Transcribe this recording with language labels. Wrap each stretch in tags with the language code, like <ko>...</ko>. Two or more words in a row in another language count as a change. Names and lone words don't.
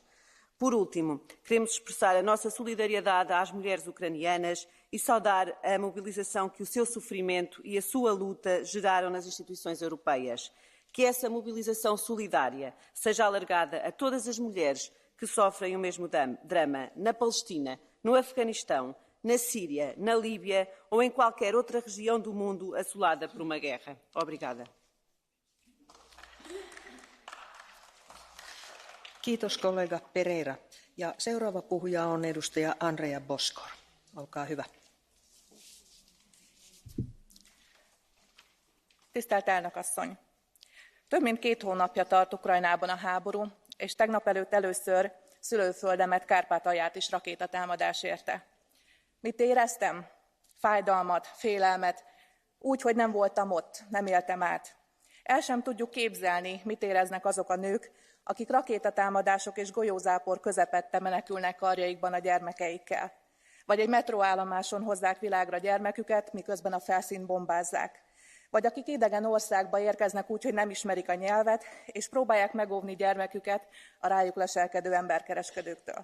<pt>Por último, queremos expressar a nossa solidariedade às mulheres ucranianas e saudar a mobilização que o seu sofrimento e a sua luta geraram nas instituições europeias. Que essa mobilização solidária seja alargada a todas as mulheres que sofrem o mesmo drama na Palestina, no Afeganistão, na Síria, na Líbia ou em qualquer outra região do mundo assolada por uma guerra. Obrigada.</pt> <fi>Kiitos kollega Pereira. Ja seuraava puhuja on edustaja Andrea Boskor. Olkaa hyvä.</fi> <hu>Tisztelt elnök asszony! Több mint 2 hónapja tart Ukrajnában a háború, és tegnap előtt először szülőföldemet, Kárpátalját is rakétatámadás érte. Mit éreztem? Fájdalmat, félelmet, úgy, hogy nem voltam ott, nem éltem át. El sem tudjuk képzelni, mit éreznek azok a nők, akik rakétatámadások és golyózápor közepette menekülnek karjaikban a gyermekeikkel. Vagy egy metróállomáson hozzák világra gyermeküket, miközben a felszínt bombázzák. Vagy akik idegen országba érkeznek úgy, hogy nem ismerik a nyelvet, és próbálják megóvni gyermeküket a rájuk leselkedő emberkereskedőktől.</hu>